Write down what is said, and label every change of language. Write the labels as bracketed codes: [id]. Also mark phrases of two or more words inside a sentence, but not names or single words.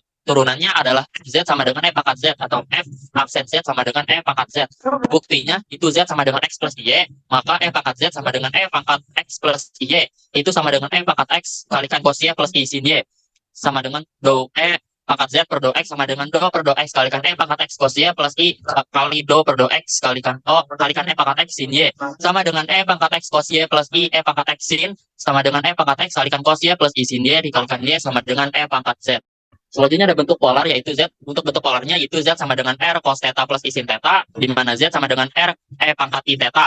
[id] Turunannya adalah Z sama dengan E pangkat Z atau F absen Z sama dengan E pangkat Z. Buktinya itu Z sama dengan X plus Y, maka E pangkat Z sama dengan E pangkat X plus Y. Itu sama dengan E pangkat X kalikan cos Y plus I sin Y. Sama dengan do E pangkat Z per do X sama dengan do per do X kalikan E pangkat X cos Y plus I kali do per do X kalikan E pangkat X sin Y. Sama dengan E pangkat X cos Y plus I E pangkat X sin sama dengan E pangkat X kalikan cos Y plus I sin Y dikalikan Y sama dengan E pangkat Z. Selanjutnya ada bentuk polar, yaitu Z. Untuk bentuk polarnya itu Z sama dengan R cos theta plus I sin theta, di mana Z sama dengan R E pangkat I theta.